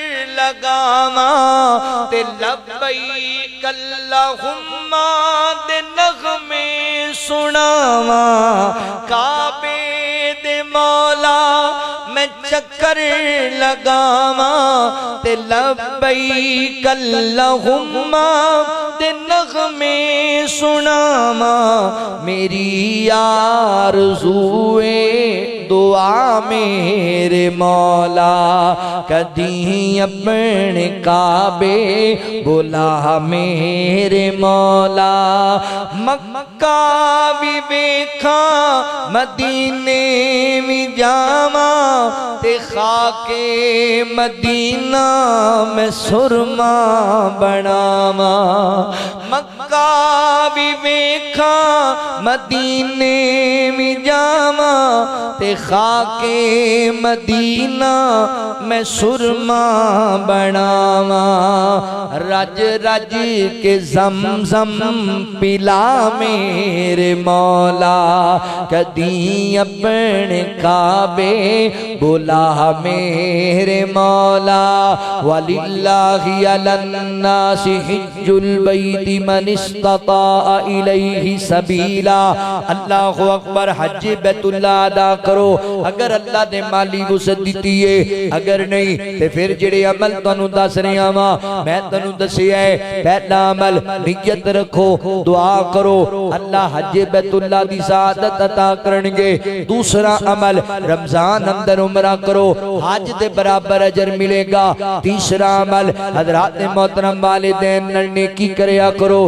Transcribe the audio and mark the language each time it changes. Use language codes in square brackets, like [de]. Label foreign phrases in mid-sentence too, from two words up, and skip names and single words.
[pa] لگاواں تے لبیک اللہم دے نغمے سناواں، کعبے دے مولا میں چکر لگاواں تے لبیک اللہم دے نغمے سناواں، میری آرزوئے دعا میرے مولا، کدی اپنے کعبے بلا میرے مولا، مکہ بھی ویکھاں مدینے بھی جاواں تے خاک مدینہ میں سرما بناواں، مکہ بھی ویکھاں مدینے بھی جاواں تے خاک مدینہ میں سرما بناواں، رج رج کے زمزم پلا میرے مولا، کدی اپنے کعبے بلا میرے مولا، [ar] وَلِلَّهِ عَلَى النَّاسِ حِجُّ الْبَيْتِ مَنِ اسْتَطَاعَ إِلَيْهِ سَبِيلًا۔ اللہ اکبر، [pa] حج بیت اللہ ادا کرو اگر اللہ نے مالی وسعت دیتی ہے، اگر نہیں تے پھر جڑے عمل تانوں دس رہا ہاں میں تانوں دسیا ہے، پہلا عمل نیت رکھو، دعا کرو اللہ حج بیت اللہ دی سعادت عطا کرنگے، دوسرا عمل رمضان اندر عمرہ کرو حج دے برابر اجر ملے گا، تیسرا عمل حضرات محترم والدین نال نیکی کریا کرو